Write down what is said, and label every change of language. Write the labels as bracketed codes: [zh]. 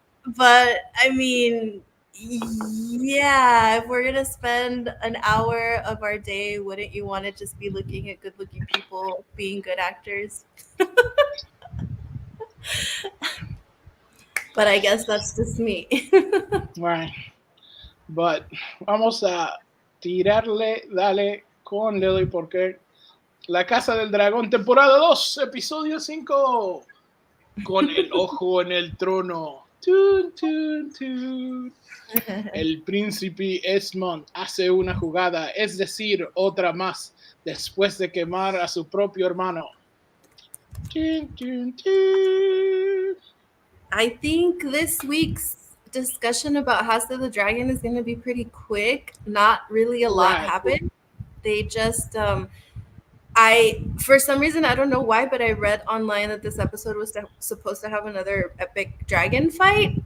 [en] But I mean, yeah, if we're gonna spend an hour of our day, wouldn't you want to just be looking at good looking people being good actors? But I guess that's just me. Right. [es] But vamos a dale con Lily, porque La Casa del Dragón, temporada 2, episodio 5, con el ojo en el trono. Tun, tun, tun. El príncipe Esmond hace una jugada, es decir, otra más, después de quemar a su propio hermano. Tun, tun, tun. [en] I think this week's discussion about House of the Dragon is going to be pretty quick. Not really a lot Right. happened. They just I for some reason I don't know why, but I read online that this episode was supposed to have another epic dragon fight.